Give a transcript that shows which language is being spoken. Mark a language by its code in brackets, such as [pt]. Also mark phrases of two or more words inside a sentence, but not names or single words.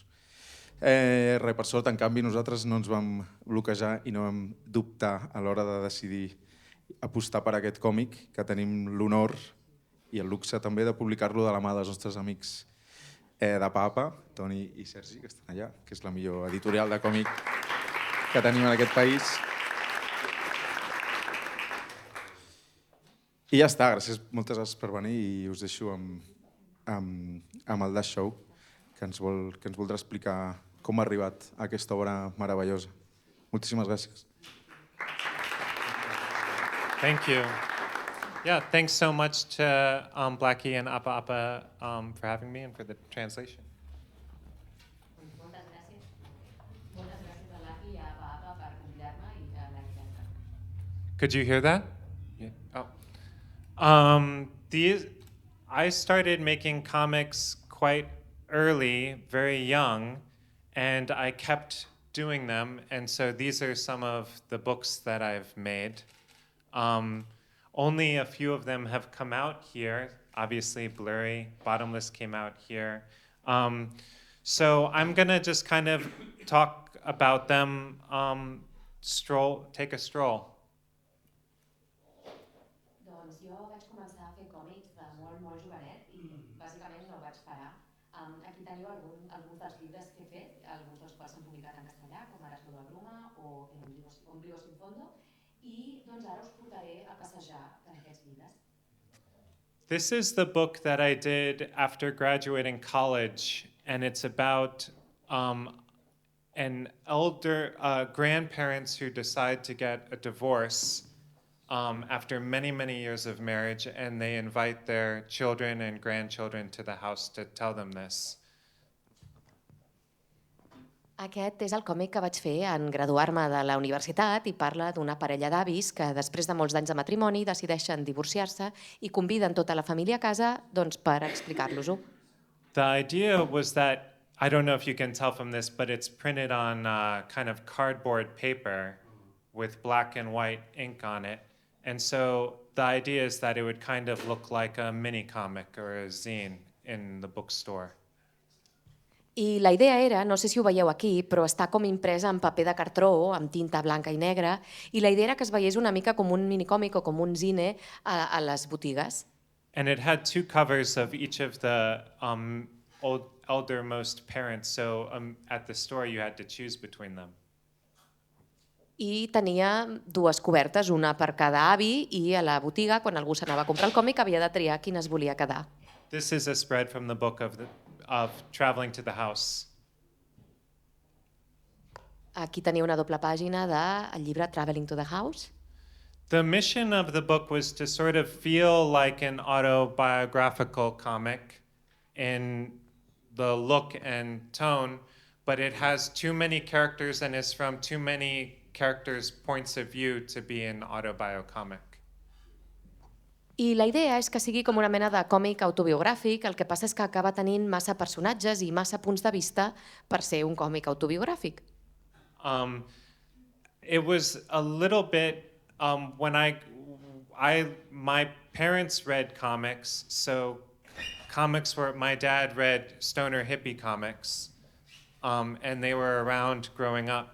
[ca] Per sort, en canvi, nosaltres no ens vam bloquejar i no vam dubtar a l'hora de decidir apostar per aquest còmic, que tenim l'honor i el luxe també de publicar-lo de la mà dels nostres amics de Papa, Toni i Sergi, que estan allà, que és la millor editorial de còmic que tenim en aquest país. I ja està, moltes gràcies per venir i us deixo amb el Dash Show, que ens voldrà explicar com ha arribat a aquesta obra meravellosa. Moltíssimes gràcies. [en] Thank you. Yeah, thanks so much to Blackie and Appa Appa for having me and for the translation. [ca] Moltes gràcies. Moltes gràcies a Blackie i a Appa Appa per convidar-me i a la Vicenta. [en] Could you hear that? Yeah. Oh. I started making comics quite early, very young, and I kept doing them. And so these are some of the books that I've made. Only a few of them have come out here. Obviously, Blurry, Bottomless came out here. So I'm gonna just kind of talk about them, take a stroll. [ca] Doncs jo vaig començar a fer còmics de molt jovenet i bàsicament no vaig parar. Aquí teniu alguns dels llibres que he fet, alguns dels quals s'han publicat en castellà, com ara Todo a Bruma o Ombligo sin fondo, i doncs ara us portaré a passejar per aquests llibres. [en] This is the book that I did after graduating college, and it's about an elder grandparents who decide to get a divorce after many years of marriage, and they invite their children and grandchildren to the house to tell them this. [ca] Aquest és el còmic que vaig fer en graduar-me de la universitat i parla d'una parella d'avis que després de molts anys de matrimoni decideixen divorciar-se i conviden tota la família a casa per explicar-los-ho. [en] The idea was that, I don't know if you can tell from this, but it's printed on kind of cardboard paper with black and white ink on it. And so the idea is that it would kind of look like a mini comic or a zine in the bookstore. [ca] I la idea era, no sé si ho veieu aquí, però està com impresa en paper de cartró, amb tinta blanca i negra, i la idea era que es veiés una mica com un minicòmic o com un zine a les botigues. [en] And it had two covers of each of the eldermost parents, so at the store you had to choose between them. [ca] I tenia dues cobertes, una per cada avi, i a la botiga, quan algú s'anava a comprar el còmic, havia de triar quin es volia quedar. [en] This is a spread from the book of Traveling to the House. [ca] Aquí tenia una doble pàgina del llibre Traveling to the House. [en] The mission of the book was to sort of feel like an autobiographical comic in the look and tone, but it has too many characters and is from too many characters' points of view to be an autobiocomic. [ca] I la idea és que sigui com una mena de còmic autobiogràfic, el que passa és que acaba tenint massa personatges i massa punts de vista per ser un còmic autobiogràfic. [en] It was a little bit, when my parents read comics, so comics were, my dad read stoner hippie comics, and they were around growing up.